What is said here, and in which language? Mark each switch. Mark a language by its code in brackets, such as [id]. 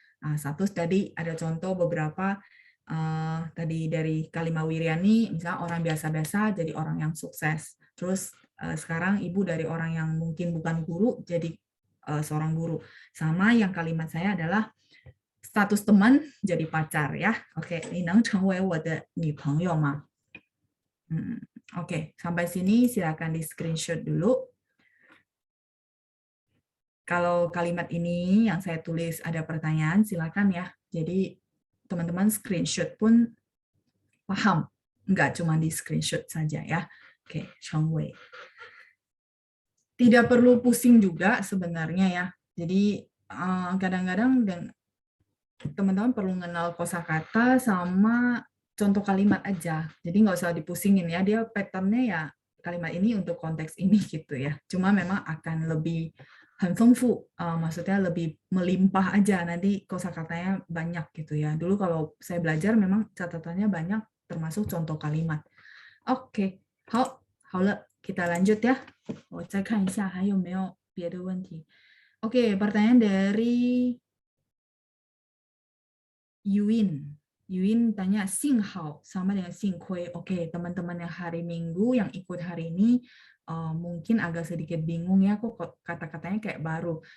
[id] Nah, status tadi ada contoh beberapa tadi dari Kalimat Wiriani, misalnya orang biasa-biasa jadi orang yang sukses. Terus sekarang ibu dari orang yang mungkin bukan guru jadi seorang guru. Sama yang kalimat saya adalah status teman jadi pacar ya. Oke, [zh] 你能成为我的女朋友吗? [id] Oke, sampai sini silakan di screenshot dulu. Kalau kalimat ini yang saya tulis ada pertanyaan, silakan ya. Jadi teman-teman screenshot pun paham, nggak cuma di screenshot saja ya. Oke, 成为. Tidak perlu pusing juga sebenarnya ya. Jadi kadang-kadang teman-teman perlu mengenal kosakata sama contoh kalimat aja. Jadi nggak usah dipusingin ya. Dia patternnya ya kalimat ini untuk konteks ini gitu ya. Cuma memang akan lebih [zh] 很丰富, [id] maksudnya lebih melimpah aja. Nanti kosakatanya banyak gitu ya. Dulu kalau saya belajar memang catatannya banyak termasuk contoh kalimat. Oke, [zh] 好，好了， [id] kita lanjut ya. [zh] 我再看一下还有没有别的问题. [id] Oke, pertanyaan dari Yuin. Yuin tanya sing hao sama dengan sing kue. Oke, teman-teman yang hari Minggu yang ikut hari ini mungkin agak sedikit bingung ya kok kata-katanya kayak baru.